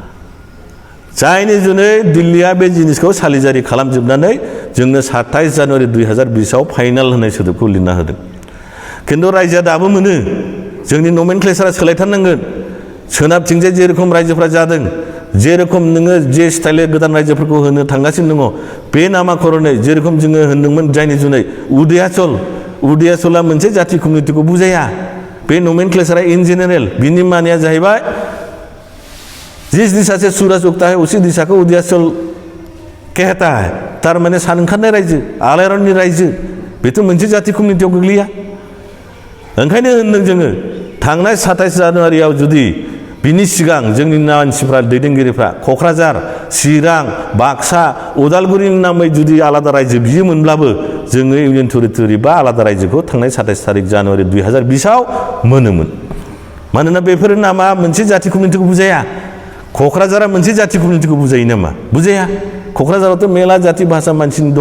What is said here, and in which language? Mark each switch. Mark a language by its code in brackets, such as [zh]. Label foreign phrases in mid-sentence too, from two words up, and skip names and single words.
[brx] जायनि जुनै दिल्लीया बे जिनिसखौ सालिजारि खालामजोबनानै जोंनो 27 जानुवारि 2020आव फाइनाल होनाय सोदोबखौ लिरना होदों खिन्थु रायजोआ दाबो मोनो जोंनि नमेनक्लेचारा सोलायथारनांगोन सोनाबथिंजाय जेरखम रायजोफ्रा जादों जेरखम नोङो जे स्टाइलै गोदान रायजोफोरखौ होनो थांगासिनो दङ बे नामाकरनै जेरखम जोङो होनदोंमोन जायनि जुनै उदयाचला मोनसे जाथि कमिउनिटिखौ बुजाया बे नमेनक्लेचारा [en] in general [brx] बिनि मानिया जाहैबाय [hi] जिस दिशा से सूरज उगता है उसी दिशा को उदयाचल कहता है [brx] तारमाने सान ओंखारनाय रायजो आलायारननि रायजो बेथ' मोनसे जाथि कमिउनिटियाव गोग्लैया ओंखायनो होनदों जोङो थांनाय 27 जानुवारियाव जुदि बिनि सिगां जोंनि मानसिफ्रा दैदेनगिरिफ्रा क'क्राझार चिरां बाक्सा उदालगुरिनि नामै जुदि आलादा रायजो बियोमोनब्लाबो जोङो [en] union territory [brx] बा आलादा रायजोखौ थांनाय 27 थारिख जानुवारि 2020आव मोनोमोन मानोना बेफोर नामा मोनसे जाथि कमिउनिटिखौ बुजाया क'क्राझारा मोनसे जाथि कमिउनिटिखौ बुजायो नामा बुजाया क'क्राझारावथ' मेला जाथि भाषा मानसिनि दङ